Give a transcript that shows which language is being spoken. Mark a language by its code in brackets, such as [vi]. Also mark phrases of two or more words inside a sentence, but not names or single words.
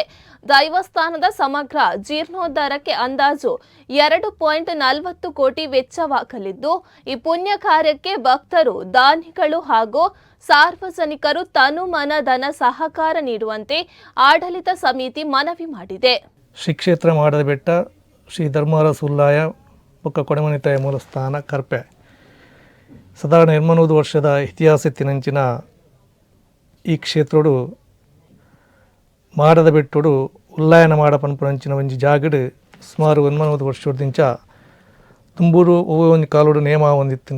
[kn] ದೈವಸ್ಥಾನದ ಸಮಗ್ರ ಜೀರ್ಣೋದ್ಧಾರಕ್ಕೆ ಅಂದಾಜು 2.40 ಕೋಟಿ ವೆಚ್ಚವಾಗಲಿದ್ದು, ಈ ಪುಣ್ಯ ಕಾರ್ಯಕ್ಕೆ ಭಕ್ತರು, ದಾನಿಗಳು ಹಾಗೂ ಸಾರ್ವಜನಿಕರು ತನು ಮನ ಧನ ಸಹಕಾರ ನೀಡುವಂತೆ ಆಡಳಿತ ಸಮಿತಿ ಮನವಿ ಮಾಡಿದೆ. ಶ್ರೀ ಕ್ಷೇತ್ರ ಮಾಡದ ಬೆಟ್ಟ, [tcy] ಶ್ರೀ ಧರ್ಮರಸ ಉಳ್ಳಾಯ ಬೊಕ್ಕ ಕೊಡಮನಿತಾಯ ಮೂಲಸ್ಥಾನ ಕರ್ಪೆ. ಸಾಧಾರಣ 200 ವರ್ಷದ ಇತಿಹಾಸತ್ತಿನಂಚಿನ ಈ ಕ್ಷೇತ್ರಡು ಮಾಡದ ಬೆಟ್ಟಡು ಉಲ್ಲಾಯನ ಮಾಡ ಪನ್ಪುನಂಚಿನ ಒಂಜಿ ಜಾಗಡ್ ಸುಮಾರು 200 ವರ್ಷದಿಂಚ ತುಂಬೂರು ಒಂದು ಕಾಲೋಡು ನೇಮ ಹೊಂದಿತ್ತು.